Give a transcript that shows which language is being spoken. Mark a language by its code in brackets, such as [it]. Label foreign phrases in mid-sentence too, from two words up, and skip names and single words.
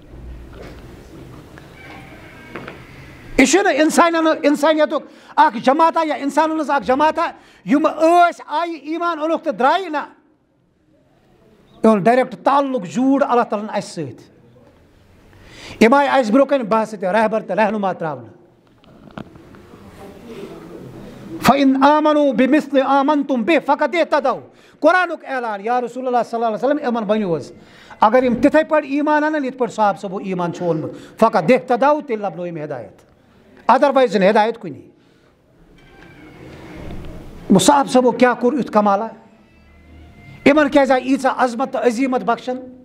[ks] یہِ چھُنہٕ انسانیتُک اکھ جماعتہ یا انسانن ہٕنٛز اکھ جماعتہ یِم ٲسۍ آیہِ ایمان اوٚنُکھ تہٕ درٛایہِ نہ. یِہُنٛد ڈایریکٹ تعلُق جوٗڑ اللہ تعالیٰ ہن اَسہِ سۭتۍ. یِم آیہِ اَسہِ برونٛہہ کَنہِ باسطِ رہبر تہٕ رہنُما تراونہٕ. [ar] فَإِنْ آمَنُوا بِمِثْلِ آمَنْتُمْ بِهِ فَقَدْ اهْتَدَوْا. [ks] قرآنُک اعلان یا [ar] رسول اللہ صلی اللہ علیہ وسلم [ks] یِمن ؤنِو حظ اگر یِم تِتھٕے پٲٹھۍ ایمان اَنن یِتھ پٲٹھۍ صاحب صٲبو ایمان چھُ اوٚنمُت فقط اهْتَدَوْا تیٚلہِ لبنو یِم ہدایت. ادروائز ہدایت کنی. مصعب صٲبو کیا کوٚر یُتھ کمالا یِمن کیازِ آیہِ ییٖژاہ عظمت تہٕ عظیٖمت بخشن.